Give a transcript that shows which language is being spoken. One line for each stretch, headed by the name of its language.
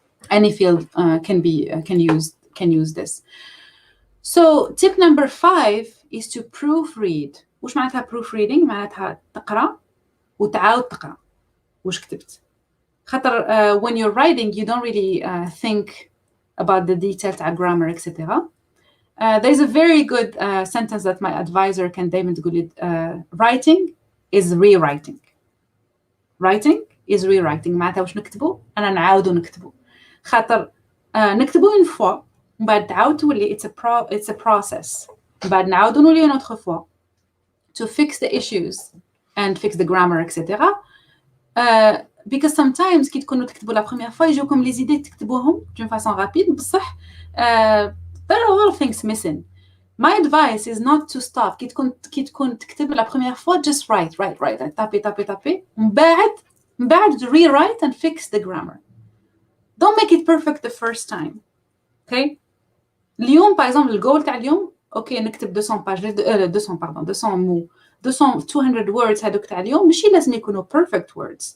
English: Any field can use this. So tip number 5 is to proofread.
Arabic: وش معناتها proofreading؟ معناتها تقرأ وتعاود تقرأ وش كتبت. خاطر
English: when you're writing you don't really think about the detail تاع grammar etc. There's a very good sentence that my advisor
Arabic: كان دايما تقول
English: writing is rewriting. Writing is rewriting.
Arabic: معناتها واش نكتبوا أنا نعاودو نكتبوا. خاطر نكتبوا
French: une fois
Arabic: من بعد تعاود تولي
English: it's a process.
Arabic: من بعد نعاودو نولي
French: une autre fois
English: to fix the issues and fix the grammar etc. Because sometimes
Arabic: كي تكونوا تكتبوا
French: la première fois
English: يجوكم
French: les idées
English: تكتبوهم
French: d'une façon rapide
Arabic: بصح
English: there are a lot of things missing. My advice is not to stop.
Arabic: كي تكون تكتب
French: la première fois
English: just write taper
Arabic: من بعد
English: rewrite and fix the grammar. Don't make it perfect the first time. Okay.
Arabic: اليوم
French: par exemple
Arabic: الجول تاع اليوم اوكي نكتب 200 باج 200 مو
English: 200 words
Arabic: هذوك تاع اليوم ماشي لازم يكونوا
English: perfect words.